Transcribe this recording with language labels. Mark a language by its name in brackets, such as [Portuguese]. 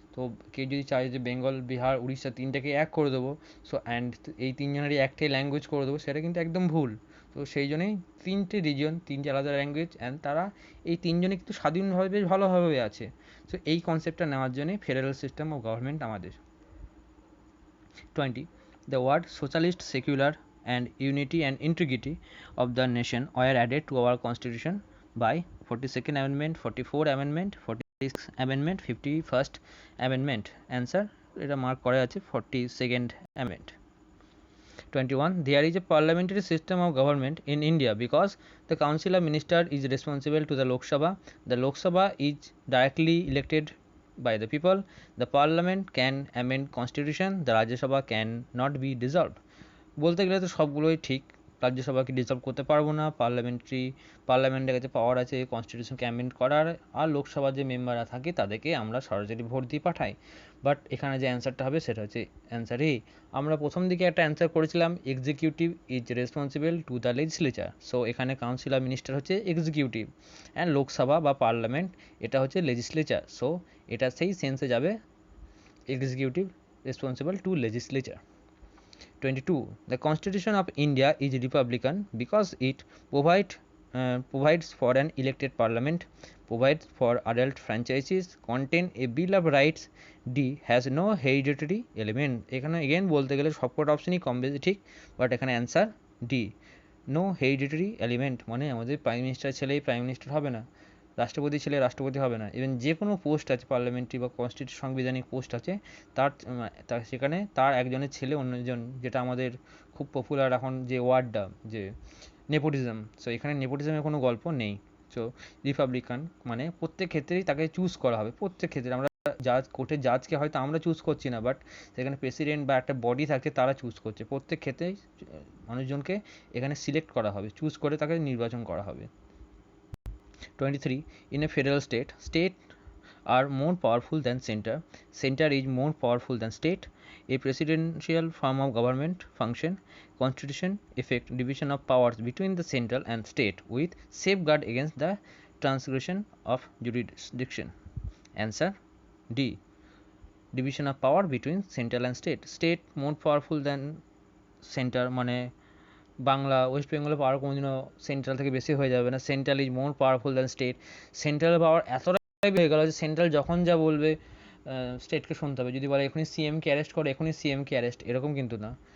[Bangla] তো কেউ যদি চায় যে বেঙ্গল, বিহার, উড়িষ্যা তিনটাকে এক করে দেবো, সো অ্যান্ড এই তিনজনেরই একটাই ল্যাঙ্গুয়েজ করে দেবো, সেটা কিন্তু একদম ভুল। তো সেই জন্যই তিনটে রিজন, তিনটে আলাদা ল্যাঙ্গুয়েজ, অ্যান্ড তারা এই তিনজনে কিন্তু স্বাধীনভাবে বেশ ভালোভাবে আছে। সো এই কনসেপ্টটা নেওয়ার জন্যই ফেডারেল সিস্টেম অফ গভর্নমেন্ট আমাদের। [English] 20. The word socialist, secular and unity and integrity of the nation were added to our constitution by 42nd amendment, 44th amendment, 46th amendment, 51st amendment. [Bangla] Answer, এটা mark করা আছে [English] 42nd amendment. 21. There is a parliamentary system of government in India because the council of ministers is responsible to the Lok Sabha. The Lok Sabha is directly elected by the people. The parliament can amend constitution. The Rajya Sabha can not be dissolved. [Bangla] বলতে গেলে তো সবগুলোই ঠিক। রাজ্যসভাকে dissolve করতে পারবো না, পার্লামেন্টের কাছে পাওয়ার আছে কনস্টিটিউশনকে অ্যামেন্ড করার, আর লোকসভার যে মেম্বাররা থাকে তাদেরকে আমরা সরাসরি ভোট দিয়ে পাঠাই। বাট এখানে যে অ্যান্সারটা হবে সেটা হচ্ছে অ্যান্সার এ। আমরা প্রথম দিকে একটা অ্যান্সার করেছিলাম [English] Executive is responsible to the legislature. [Bangla] So এখানে কাউন্সিল অফ মিনিস্টার হচ্ছে এক্সিকিউটিভ, অ্যান্ড লোকসভা বা পার্লামেন্ট এটা হচ্ছে লেজিসলেচার। সো এটা সেই সেন্সে যাবে [English] Executive responsible to legislature. 22. The Constitution of India is republican because it provides for an elected parliament, provides for adult franchises, contain a bill of rights. D has no hereditary element. [Bangla] এখানে again বলতে গেলে সবকটা অপশনই কম বেশি ঠিক, but এখানে answer D, [English] no hereditary element, [Bangla] মানে আমাদের prime minister ছেলেই প্রাইম মিনিস্টার হবে না, রাষ্ট্রপতি ছেলে রাষ্ট্রপতি হবে না, ইভেন যে কোনো পোস্ট আছে পার্লামেন্টারি বা কনস্টিটিউশন সাংবিধানিক পোস্ট আছে তার সেখানে তার একজনের ছেলে অন্যজন, যেটা আমাদের খুব পপুলার এখন যে ওয়ার্ডটা যে নেপোটিজম, সো এখানে নেপোটিজমের কোনো গল্প নেই। সো রিপাবলিকান মানে প্রত্যেক ক্ষেত্রেই তাকে চুজ করা হবে, প্রত্যেক ক্ষেত্রে আমরা জাজ কোর্টের জাজকে হয়তো আমরা চুজ করছি না, বাট সেখানে প্রেসিডেন্ট বা একটা বডি থাকে তারা চুজ করছে, প্রত্যেক ক্ষেত্রেই মানুষজনকে এখানে সিলেক্ট করা হবে, চুজ করে তাকে নির্বাচন করা হবে। [English] 23. In a federal state, state are more powerful than center. Center is more powerful than state. A presidential form of government function. Constitution effect division of powers between the central and state with safeguard against the transgression of jurisdiction. Answer D. Division of power between central and state. State more powerful than center [Bangla] মানে Bangla West বেঙ্গলের পাওয়ার কোনোদিনও central থেকে বেশি হয়ে যাবে না। [English] Central is more powerful than state. [Bangla] Central পাওয়ার এতটাই হয়ে গেল যে সেন্ট্রাল যখন যা বলবে স্টেটকে শুনতে হবে, যদি বলে এখনই সিএমকে অ্যারেস্ট করে এখনই সিএমকে অ্যারেস্ট, এরকম কিন্তু না।